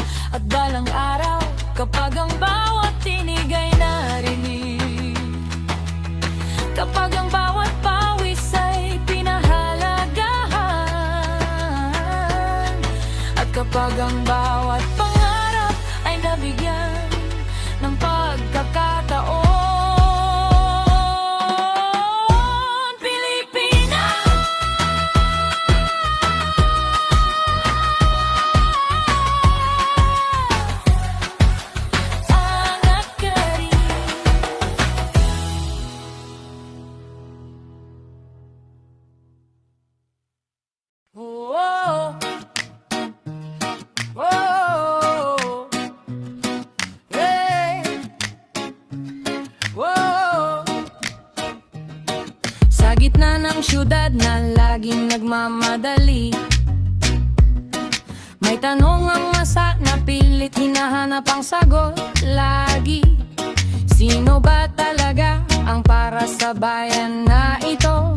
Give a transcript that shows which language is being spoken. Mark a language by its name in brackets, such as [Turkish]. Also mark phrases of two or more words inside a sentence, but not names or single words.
[Filipino] At balang araw, kapag ang bawat tinig ay narinig, kapag ang bawat pawis ay pinahalagahan, at kapag ang bawat pangarap ay nabigyan ng pagkakataon. Pilipinas, angat ka rin. Whoa. Whoa. Hey. Whoa. Sa gitna ng syudad na laging nagmamadali, may May tanong ang masa na pilit hinahanap ang sagot lagi. Sino ba talaga ang para sa bayan na ito?